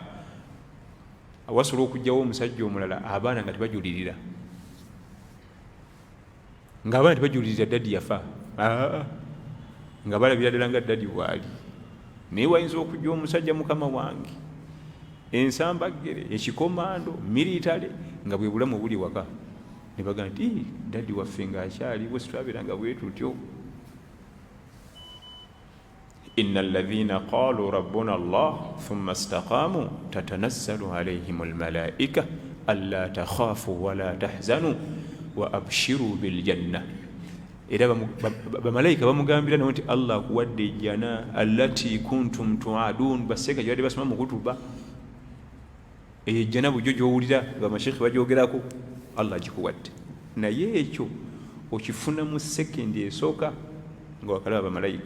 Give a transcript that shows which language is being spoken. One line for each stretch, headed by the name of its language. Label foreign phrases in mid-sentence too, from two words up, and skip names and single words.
Ganda: Awasobola okujjawo omusajja omulala, abaana nga tebajulirira, ng'abaana tebajulirira daddi yafa, nga balabira ddala nga daddi bw'ali. Naye wayinza okujja omusajja mukama wange, ensambagere, ekikomando, militale, nga bwe bulamu buli waka, ne bagamba nti daddi waffe ng'akyali, bwe sitwabeeranga bwe tutyo.
Arabic: إن الذين قالوا ربنا الله ثم استقاموا تتنزل عليهم الملائكة ألا تخافوا ولا تحزنوا وأبشروا بالجنة.
Ganda: Era bamalayika bamugambira nti Allah akuwadde ejjana
Arabic: التي كنتم توعدون.
Ganda: Baseeka gyabadde basoma mu kutuba, eyo ejjana bujjo gy'owulira bamashekhe bagyogerako, Allah agikuwadde. Naye ekyo okifuna mu sekendi esooka nga wakalaba bamalayika.